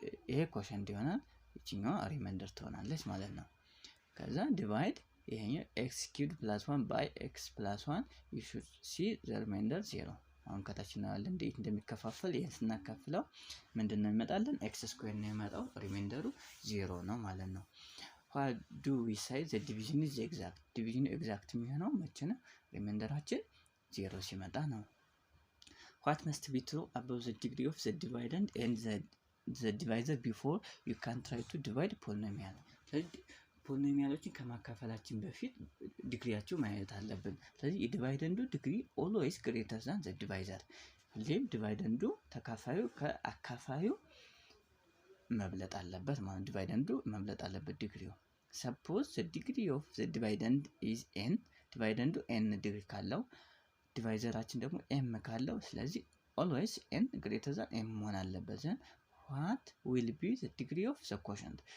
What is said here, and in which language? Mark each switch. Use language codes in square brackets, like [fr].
[am] ይሄ ኮሸንት ይሆናል። እቺኛው ሪማይንደር ትሆናለች ማለት ነው። ከዛ ዲቫይድ ይሄኛው x cubed + 1 by x + 1 [en] you should see the remainder 0። [am] አሁን ከታች ነው ያለ እንዴት እንደሚከፋፈል ይሄን ስናካፍለው ምንድነው ይመጣልን? x ስኩዌር ነው የሚመጣው። ሪማይንደሩ 0 ነው ማለት ነው። [en] what do we say the division is exact? [am] division exact የሚሆነው መቼ ነው? ሪማይንደራችን 0 ሲመጣ ነው። [en] what must be true about the degree of the dividend and the divisor before you can try to divide polynomial? [am] ፖሊኖሚያሎችን ከማካፈላችን በፊት ዲግሪያቸው ማየት አለብን። ስለዚህ የዲቫይደንዱ ዲግሪ ኦልዌይስ ግሬተር ዛን ዘ ዲቫይዘር፣ ሁሌም ዲቫይደንዱ ተካፋዩ ከአካፋዩ መብለጥ አለበት ማለት ዲቫይደንዱ መብለጥ አለበት ዲግሪው። [en] ሰፖዝ ዘ ዲግሪ ኦፍ ዘ ዲቫይደንድ ኢዝ ኤን፣ [am] ዲቫይደንዱ ኤን ዲግሪ ካለው ዲቫይዘራችን ደግሞ ኤም ካለው ስለዚህ ኦልዌይስ ኤን ግሬተር ዛን ኤም መሆን አለበት። ዘን [en] what will be the degree of the quotient?